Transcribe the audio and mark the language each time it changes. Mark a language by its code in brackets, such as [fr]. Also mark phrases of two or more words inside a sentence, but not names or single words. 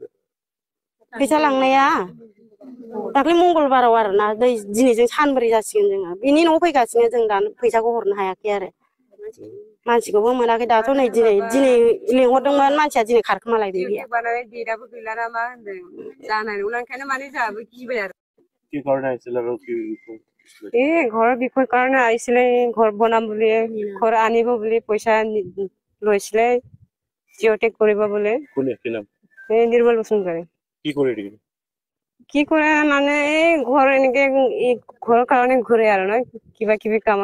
[brx] फैसा लांनाया दाख्लै मंगलबाराव आरोना दिनैजों सानब्रै जासिगोन जोङो बिनि न'आव फैगासिनो जों दा फैसाखौ हरनो हायाखै आरो मानसिखौबो मोनाखै दाथ' नै दिनै लेंहरदोंमोन मानसिया दिनै खारखोमा लायदों डेटआबो गैला ना मा होनदों जानाय नंला ओंखायनो माने जोंहाबो गिबाय आरो [as] কি কারণে আইছিল আৰু কি ঘৰৰ বিষয় কাৰণে আহিছিলে ঘৰ বনাম বুলি ঘৰ আনিব বুলি পইচা লৈছিলে জিঅ'টেক কৰিব বোলে কোনে কি নাম এই নিৰ্মল বসুমতাৰী কি কৰি দিলে কি কৰে মানে এই ঘৰ এনেকে ঘৰৰ কাৰণে ঘূৰে আৰু ন কিবা কিবি কাম